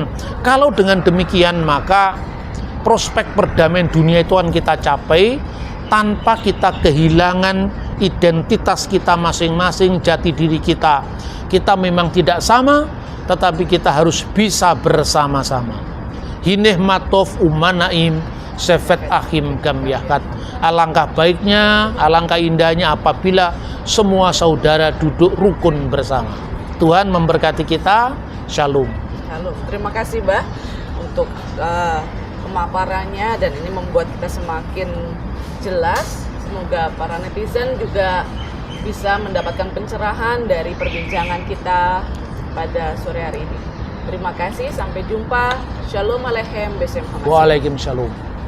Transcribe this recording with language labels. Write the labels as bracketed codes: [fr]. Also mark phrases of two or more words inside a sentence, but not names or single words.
[id] Kalau dengan demikian, maka prospek perdamaian dunia itu akan kita capai tanpa kita kehilangan identitas kita masing-masing, jati diri kita. Kita memang tidak sama, tetapi kita harus bisa bersama-sama. [he] הנה מה טוב ומה נעים שבת אחים גם יחד. [id] Alangkah baiknya, alangkah indahnya apabila semua saudara duduk rukun bersama. Tuhan memberkati kita. Shalom. Shalom. Terima kasih, Mbah, untuk pemaparannya, dan ini membuat kita semakin jelas. Semoga para netizen juga bisa mendapatkan pencerahan dari perbincangan kita pada sore hari ini. Terima kasih, sampai jumpa. [he] שלום עליכם, בשם המשיח. [ar] Waalaikumsalam.